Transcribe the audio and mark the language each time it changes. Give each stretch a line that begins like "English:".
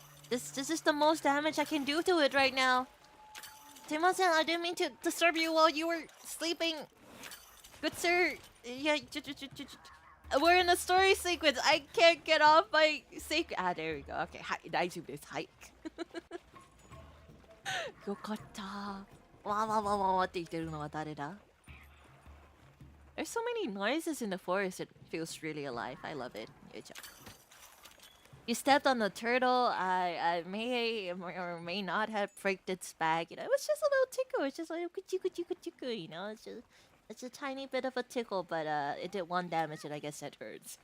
English: This is the most damage I can do to it right now.
Japanese: すいません。
English: I didn't mean to disturb you while you were sleeping. Good sir. Yeah, we're in a story sequence. I can't get off my sacred. There we go. Okay,
Japanese: はい、大丈夫です。はい。よかった。わって言ってるのは誰だ？
English: There's so many noises in the forest. It feels really alive. I love it.
Japanese: よいしょ。
English: You stepped on the turtle. I may or may not have pricked its back. You know, it was just a little tickle. It's just like kuchu. You know, it's a tiny bit of a tickle, but it did 1 damage, and I guess that hurts.